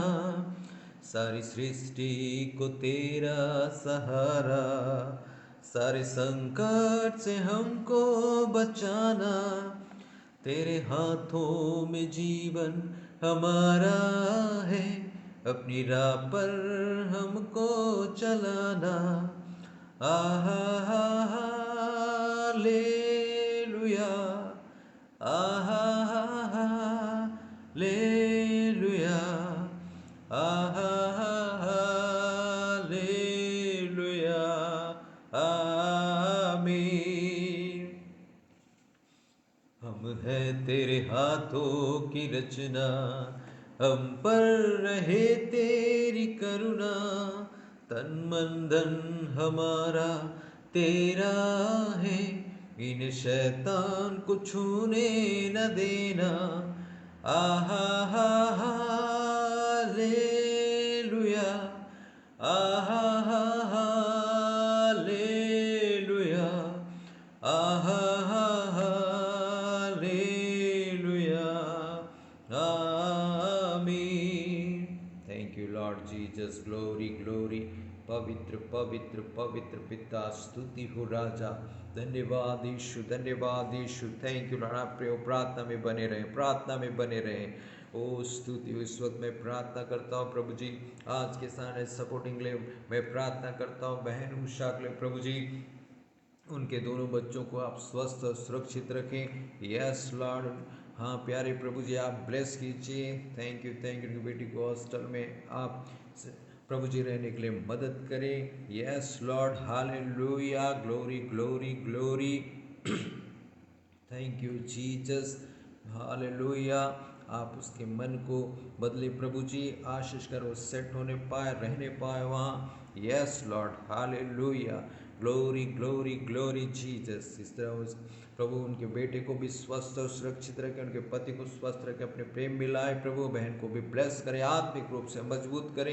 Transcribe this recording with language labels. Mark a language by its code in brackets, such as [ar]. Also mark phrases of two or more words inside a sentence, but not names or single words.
[hi] सारी सृष्टि को तेरा सहारा, सारे संकट से हमको बचाना। तेरे हाथों में जीवन हमारा है, अपनी राह पर हमको चलाना। आहा हा हा लेलुया, आहा हा हा लेलुया, आहा हा हा लेलुया, आमीन। हम हैं तेरे हाथों की रचना, हम पर रहे तेरी करुणा। तन मन धन हमारा तेरा है, इन शैतान को छूने न देना। आहा हा हा लेलुया, आहा हा हा लेलुया, आहा हा हा लेलुया, आमीन। [en] Thank you Lord Jesus, glory glory. [hi] पवित्र पवित्र पवित्र पिता, स्तुति हो राजा। धन्यवाद यीशु, धन्यवाद यीशु। [en] Thank you Lord. [hi] आप प्रियो प्रार्थना में बने रहें, प्रार्थना में बने रहें। ओ स्तुति हो। इस वक्त मैं प्रार्थना करता हूँ प्रभु जी, आज के सारे सपोर्टिंग लिए मैं प्रार्थना करता हूँ बहन उषा के लिए प्रभु जी, उनके दोनों बच्चों को आप स्वस्थ और सुरक्षित रखें। [en] yes Lord, [hi] हाँ प्यारे प्रभु जी आप ब्लेस कीजिए। [en] thank you [hi] उनकी बेटी को हॉस्टल में आप प्रभु जी रहने के लिए मदद करें। [en] yes Lord, hallelujah, glory glory glory. thank you Jesus, हालेलुया। [hi] आप उसके मन को बदले प्रभु जी, आशीष करो, सेट होने पाए, रहने पाए वहाँ। [en] yes Lord, hallelujah, glory glory glory Jesus. [hi] इस तरह उस प्रभु उनके बेटे को भी स्वस्थ और सुरक्षित रखें, उनके पति को स्वस्थ रखें, अपने प्रेम मिलाए प्रभु, बहन को भी ब्लेस करें, आत्मिक रूप से मजबूत करें।